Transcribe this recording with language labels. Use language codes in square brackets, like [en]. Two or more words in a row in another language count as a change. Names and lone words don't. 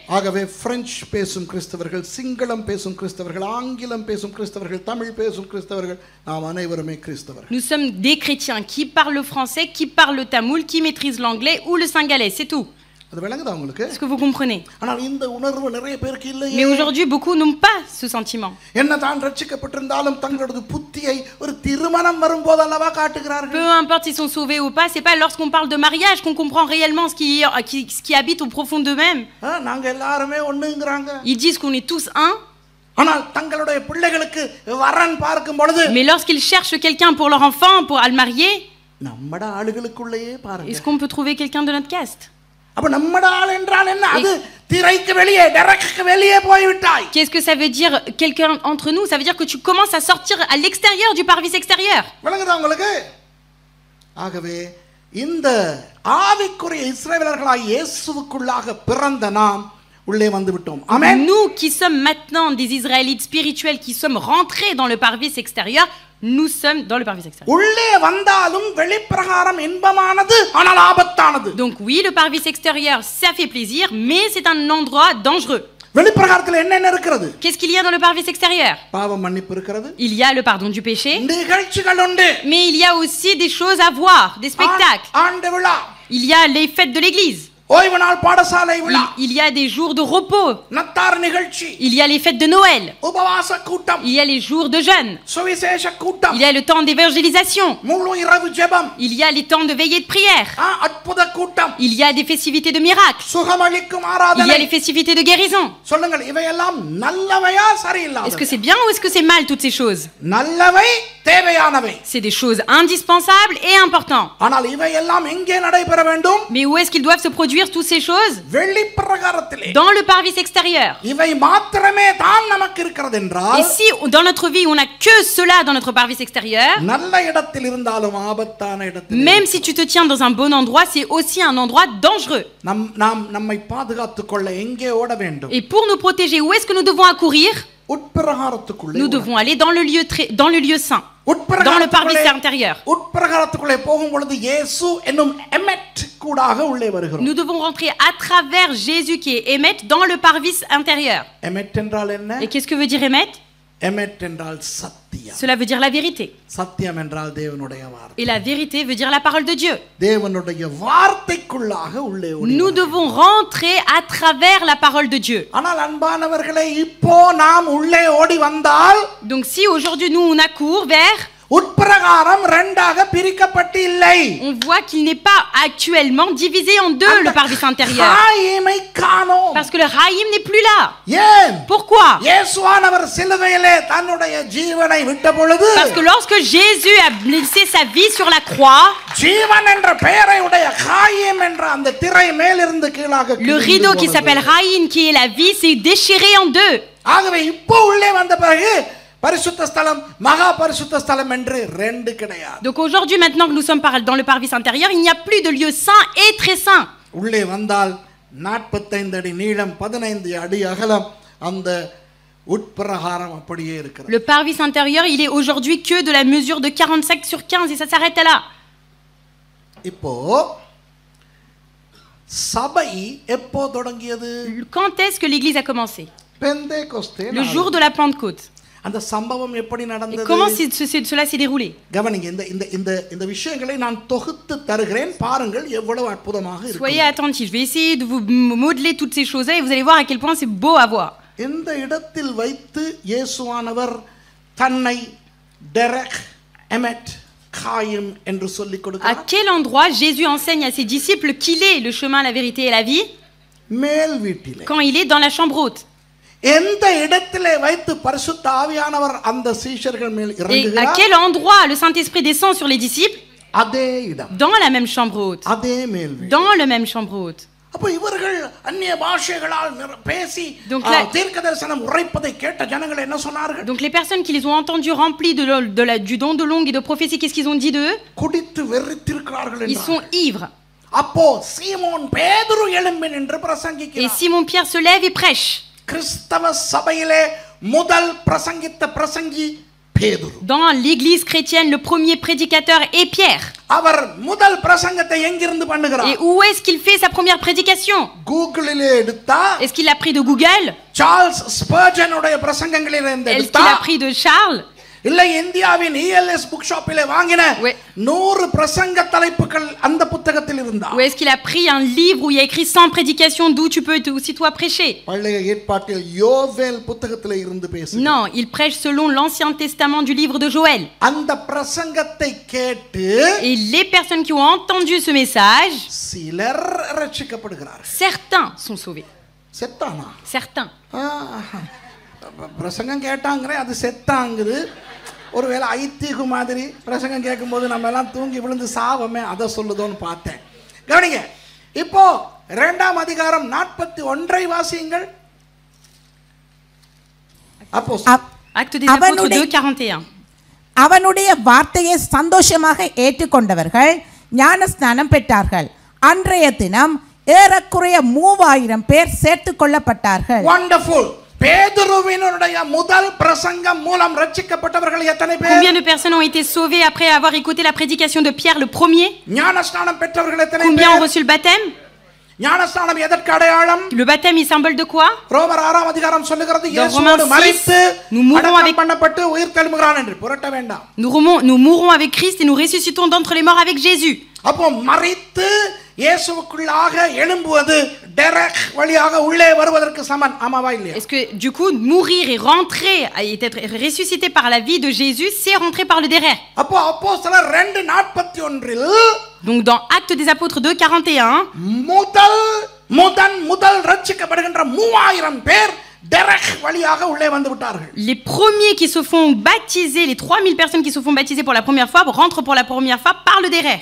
[ta] ஆகவே பிரெஞ்சு பேசும் கிறிஸ்தவர்கள், சிங்களம் பேசும் கிறிஸ்தவர்கள், ஆங்கிலம் பேசும் கிறிஸ்தவர்கள், தமிழ் பேசும் கிறிஸ்தவர்கள், நாம் அனைவருமே கிறிஸ்தவர்கள். [fr] Nous sommes des chrétiens qui parlent le français, qui parlent le tamoul, qui maîtrisent l'anglais ou le singalais, c'est tout. [ta] அது விளங்குதா உங்களுக்கு? [fr] Est-ce que vous comprenez? [ta] ஆனால் இந்த உணர்வு நிறைய பேருக்கு இல்லையே. [fr] Mais aujourd'hui, beaucoup n'ont pas ce sentiment. [ta] என்னதான் ரட்சிக்கப்பட்டிருந்தாலும் தங்களோட புத்தியை ஒரு திருமணம் வரும்போது அல்லவா காட்டுகிறார்கள். [fr] Peu importe s'ils sont sauvés ou pas, c'est pas lorsqu'on parle de mariage qu'on comprend réellement ce qui habite au profond d'eux-mêmes. [ta] நாங்க எல்லாருமே ஒண்ணுங்கறாங்க. [fr] Ils disent qu'on est tous un. [ta] ஆனால் தங்களுடைய பிள்ளைகளுக்கு வரன் பார்க்கும் பொழுது [fr] Mais lorsqu'ils cherchent quelqu'un pour leur enfant, pour le marier, [ta] நம்மட ஆளுகளுக்குள்ளேயே பாருங்க. [fr] est-ce qu'on peut trouver quelqu'un de notre caste? [ta] அப்ப நம்மட ஆள் என்றால் என்ன? அது திரைக்கு வெளியே, டைரக்ட்க்கு வெளியே போய் விட்டாய். [fr] Qu'est-ce que ça veut dire quelqu'un entre nous? Ça veut dire que tu commences à sortir à l'extérieur du parvis extérieur. [ta] விளங்குதா உங்களுக்கு? ஆகவே இந்த ஆவிக்குரிய இஸ்ரவேலர்களாய் இயேசுவுக்குள்ளாக பிறந்த நாம் உள்ளே வந்து விட்டோம். ஆமென். [fr] Nous qui sommes maintenant des Israélites spirituels qui sommes rentrés dans le parvis extérieur, nous sommes dans le parvis extérieur. [ta] உள்ளே வந்தாலும் வெளிப்பிரகாரம் இன்பமானது ஆனால் ஆபத்தானது. [fr] Donc oui, le parvis extérieur, ça fait plaisir, mais c'est un endroit dangereux. [ta] வெளிப்பிரகாரத்தில் என்னென்ன இருக்கிறது? [fr] Qu'est-ce qu'il y a dans le parvis extérieur? [ta] பாவ மன்னிப்பு இருக்கிறது. [fr] Il y a le pardon du péché, [ta] நிகழ்ச்சிகள் உண்டு. [fr] mais il y a aussi des choses à voir, des spectacles. [ta] ஆண்டு விழா. [fr] Il y a les fêtes de l'église. [ta] ஓய்வு நாள் பாடசாலை விழா. [fr] Il y a des jours de repos. [ta] நத்தார் நிகழ்ச்சி. [fr] Il y a les fêtes de Noël. [ta] உபவாச கூட்டம். [fr] Il y a les jours de jeûne. [ta] சுவிசேஷ கூட்டம். [fr] Il y a le temps d'évangélisation. [ta] முழு இரவு ஜெபம். [fr] Il y a les temps de veillée de prière. [ta] அற்புத கூட்டம். [fr] Il y a des festivités de miracles. [ta] சுகமளிக்கும் [fr] Il y [ta] ஆராதனை. [fr] a les festivités de guérison. [ta] சொல்லுங்கள், இவையெல்லாம் நல்லவையா சரியில்லாதவையா? [fr] Est-ce que c'est bien ou est-ce que c'est mal toutes ces choses? [ta] நல்லவை, தேவையானவை. [fr] C'est des choses indispensables et importantes. [ta] ஆனால் இவையெல்லாம் எங்கே நடைபெற வேண்டும்? [fr] Mais où est-ce qu'ils doivent se produire toutes ces choses? [ta] வெளிப்பிரகாரத்திலே. [fr] Dans le parvis extérieur. [ta] இவை மாத்திரமே தான் நமக்கு இருக்கிறது என்றால், [fr] Et si dans notre vie on n'a que cela dans notre parvis extérieur, [ta] நல்ல இடத்தில் இருந்தாலும் ஆபத்தான இடத்தில், [fr] même si tu te tiens dans un bon endroit, c'est aussi un endroit dangereux. [ta] நாம் நம்மை பாதுகாத்துக் கொள்ள எங்கே ஓட வேண்டும்? [fr] Et pour nous protéger, où est-ce que nous devons accourir? [ta] உட்பிரகாரத்துக்குள்ளே. [fr] Nous devons aller dans le lieu saint, dans le parvis intérieur. [ta] உட்பிரகாரத்துக்குள்ளே போகும் பொழுது இயேசு என்னும் எமெட் கூடாக உள்ளே வருகிறோம். [fr] Nous devons rentrer à travers Jésus qui est Émet dans le parvis intérieur. [ta] எமெட் என்றால் என்ன? [fr] Et qu'est-ce que veut dire Émet? [ta] எமெட் என்றால் சத்தியம். [fr] Cela veut dire la vérité. [ta] சத்தியம் என்றால் தேவனுடைய வார்த்தை. [fr] Et la vérité veut dire la parole de Dieu. [ta] தேவனுடைய வார்த்தைக்குள்ளாக உள்ளே ஓடி. [fr] Nous devons rentrer à travers la parole de Dieu. [ta] ஆனால் அன்பானவர்களே, இப்போ நாம் உள்ளே ஓடி வந்தால், [fr] Donc si aujourd'hui nous on accourt vers, [ta] உட்பிரகாரம் இரண்டாக பிரிக்கப்பட்டு இல்லை. [fr] on voit qu'il n'est pas actuellement divisé en deux le parvis intérieur. [ta] காயிமை காணோம். [fr] Parce que le Haïm n'est plus là. [ta] ஏன்? [fr] Pourquoi? [ta] இயேசுவானவர் சிலுவையிலே தன்னுடைய ஜீவனை விட்ட பொழுது, [fr] Parce que lorsque Jésus a laissé sa vie sur la croix, [ta] ஜீவன் என்ற பெயரை உடைய காயிம் என்ற அந்த திரை மேலிருந்து கீழாக [fr] le rideau qui s'appelle Haïm, qui est la vie, s'est déchiré en deux. [ta] ஆகவே இப்போ உள்ளே வந்த பிறகு பரிசுத்த ஸ்தலம், மகா பரிசுத்த ஸ்தலம் என்று ரெண்டு கிடையாது. [fr] Donc aujourd'hui, maintenant que nous sommes dans le parvis intérieur, il n'y a plus de lieu saint et très saint. [ta] உள்ளே வந்தால் 45 அடி நீளம், 15 அடி அகலம், அந்த உட்பிரகாரம் அப்படியே இருக்கிறது. [fr] Le parvis intérieur, il est aujourd'hui que de la mesure de 45 sur 15 et ça s'arrête là. [ta] இப்போ சபை எப்போ தொடங்கியது? [fr] Quand est-ce que l'église a commencé? [ta] பெந்தேகோஸ்தே [fr] Le jour de la Pentecôte. [ta] அந்த சம்பவம் எப்படி [fr] Et [ta] நடந்தது? [fr] comment cela s'est déroulé? [ta] கவனிங்க, இந்த விஷயங்களை நான் தொகுத்து தருகிறேன், பாருங்கள் எவ்வளவு அற்புதமாக இருக்கு. [fr] Soyez attentifs, je vais essayer de vous modeler toutes ces choses-là et vous allez voir à quel point c'est beau à voir. [ta] இந்த இடத்தில் வைத்து இயேசுவானவர் தன்னை டெரக், எமெட், சகாயம் என்று சொல்லிக் [fr] À [ta] கொடுக்கிறார். [fr] quel endroit Jésus enseigne à ses disciples qu'il est le chemin, la vérité et la vie? [ta] மேல் வீட்டிலே. [fr] Quand il est dans la chambre haute. [ta] எந்த இடத்திலே வைத்து பரிசுத்த ஆவியானவர் அந்த சீஷர்கள் மேல் [fr] Et à [ta] இறங்குகிறார்? [fr] quel endroit le Saint-Esprit descend sur les disciples? [ta] அதே இடம், [fr] Dans la même chambre haute. [ta] அதே மேல் வீடு. [fr] Dans le même chambre haute. [ta] அப்ப இவர்கள் அந்நிய பாஷைகளால் பேசி [fr] Donc là- [ta] தீர்க்கதரிசனம் உரைப்பதை கேட்ட ஜனங்கள் என்ன சொன்னார்கள்? [fr] Donc les personnes qui les ont entendus remplis du don de langue et de prophétie, qu'est-ce qu'ils ont dit d'eux? [ta] குடித்து வெறித்திருக்கிறார்கள் [fr] Ils [ta] என்றார். [fr] sont ivres. [ta] அப்போ சீமோன் பேதுரு எழும்பி நின்று [fr] Et [ta] பிரசங்கிக்கிறார். [fr] Simon-Pierre se lève et prêche. [ta] கிறிஸ்தவ சபையிலே முதல் பிரசங்கித்த பிரசங்கி பேதுரு. [fr] Dans l'église chrétienne, le premier prédicateur est Pierre. [ta] அவர் முதல் பிரசங்கத்தை எங்கிருந்து பண்ணுகிறார்? [fr] Et où est-ce qu'il fait sa première prédication? [ta] கூகுளிலே எடுத்தா, [fr] Est-ce qu'il a pris de Google? [ta] சார்ல்ஸ் ஸ்பர்ஜனுடைய பிரசங்கங்களிலிருந்து [fr] Est-ce [ta] எடுத்தா, [fr] qu'il a pris de Charles? [ta] இல்லை இந்தியாவின் ELS [en] book shoppile [ta] வாங்கின [fr] Oui. [ta] 100 பிரசங்க தலைப்புகள் அந்த புத்தகத்தில் இருந்தா. [fr] Ou est-ce qu'il a pris un livre où il y a écrit 100 prédications d'où tu peux aussi toi prêcher? [ta] பழைய ஏற்பாட்டில் யோவேல் புத்தகத்திலே இருந்து பேசு. [fr] Non, il prêche selon l'Ancien Testament du livre de Joël. [ta] அந்த பிரசங்கத்தை கேட்டு [fr] Et les personnes qui ont entendu ce message, [ta] சிலர் ரட்சிக்கப்படுகிறார்கள். [fr] certains sont sauvés. [ta] செத்தானா? [fr] Certains. [ta] பிரசங்கம் கேட்டாங்கிற அது செத்தாங்குது. ஒருவேளை ஐத்திகு மாதிரி பிரசங்கம் கேட்கும்போது நம்ம எல்லாம் தூங்கி விழுந்து சாவமே அதை சொல்லுதோன்னு பார்த்தேன். கவனிங்க, இப்போ 2ஆம் அதிகாரம் 41 வாசியுங்கள். அப்போ [fr] Acte des Apôtres 2:41. [ta] அவனுடைய வார்த்தையை சந்தோஷமாக ஏற்றுக்கொண்டவர்கள் ஞானஸ்நானம் பெற்றார்கள். அன்றைய தினம் ஏறக்குறைய 3000 பேர் சேர்த்துக் கொள்ளப்பட்டார்கள். வண்டர்ஃபுல். பேதுருவினுடைய முதல் பிரசங்கம் மூலம் ரட்சிக்கப்பட்டவர்கள் எத்தனை பேர்? [fr] Combien de personnes ont été sauvées après avoir écouté la prédication de Pierre le premier? [ta] ஞானஸ்நானம் பெற்றவர்கள் எத்தனை [fr] Combien ont [ta] பேர்? [fr] reçu le baptême? [ta] ஞானஸ்நானம் எதற்கு அடையாளம்? [fr] Le baptême est symbole de quoi? [ta] ரோமர் 6ஆம் அதிகாரம் சொல்லுகிறது [fr] Dans [ta] இயேசுவோடு [fr] Romains 6, [ta] மரித்து [fr] nous mourrons [ta] அடக்கம் [fr] avec- [ta] பண்ணப்பட்டு உயிர் தெழும்புகிறான் என்று புரட்ட வேண்டாம். [fr] Nous mourrons avec Christ et nous ressuscitons d'entre les morts avec Jésus. [ta] அப்போ மரித்து இயேசுவுக்குள்ளாக எழும்புவது டெரக் வழியாக உள்ளே வருவதற்கு சமன். ஆமாவா இல்லையா? [fr] Est-ce que du coup mourir et rentrer et être ressuscité par la vie de Jésus, c'est rentrer par le derrière? [ta] அப்போ அப்போஸ்தலர் 2:41 [fr] Donc dans Actes des Apôtres 2:41, [ta] முதல் ரட்சிக்கப்படுகின்ற 3000 பேர் டெரக் வழியாக உள்ளே வந்து விட்டார்கள். [fr] les premiers qui se font baptiser, les 3000 personnes qui se font baptiser pour la première fois, rentrent pour la première fois par le derrière.